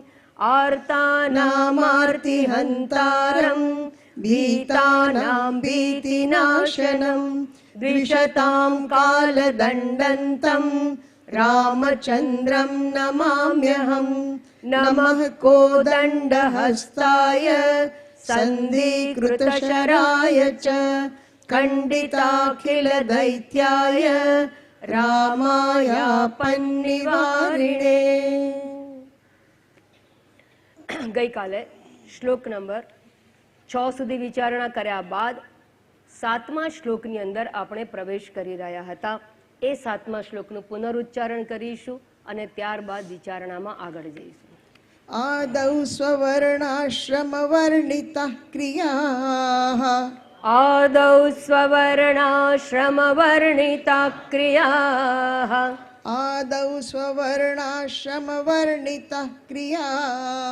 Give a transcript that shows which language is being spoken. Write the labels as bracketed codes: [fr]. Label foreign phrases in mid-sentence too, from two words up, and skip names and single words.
[sa] आर्तानामार्तिहन्तारं भीतानां भीतिनाशनं द्विषतां कालदण्डन्तं रामचन्द्रं नमाम्यहम्। नमः कोदण्डहस्ताय सन्धिकृतशराय च खण्डिताखिलदैत्याय रामायापन्निवारिणे। [gu] ગઈકાલે શ્લોક નંબર 6 સુધી વિચારણા કર્યા બાદ 7મા શ્લોકની અંદર આપણે પ્રવેશ કરી રહ્યા હતા. એ 7મા શ્લોકનું પુનરુચ્ચારણ કરીશું અને ત્યારબાદ વિચારણામાં આગળ જઈશું. [sa] आदौ स्ववर्णाश्रमवर्णितः क्रियाः आदौ स्ववर्णाश्रमवर्णिता क्रियाः आदौ स्ववर्णाश्रमवर्णितः क्रियाः